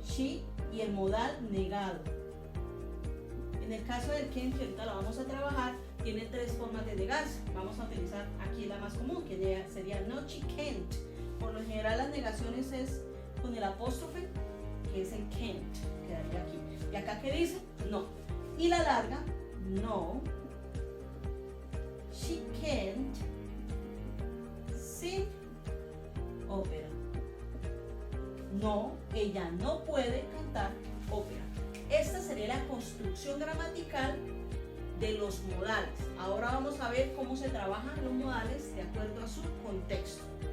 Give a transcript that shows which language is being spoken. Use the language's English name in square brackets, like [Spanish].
[Spanish] She y el modal negado. En el caso del can, que ahorita lo vamos a trabajar, tiene tres formas de negarse. Vamos a utilizar aquí la más común, que sería no, [English] she can't. [Spanish] Por lo general las negaciones es con el apóstrofe, que es el can't, quedaría aquí. Y acá, ¿qué dice? No. Y la larga, no, [English] she can't sing opera. [Spanish] No, ella no puede cantar ópera. Esta sería la construcción gramatical de los modales. Ahora vamos a ver cómo se trabajan los modales de acuerdo a su contexto.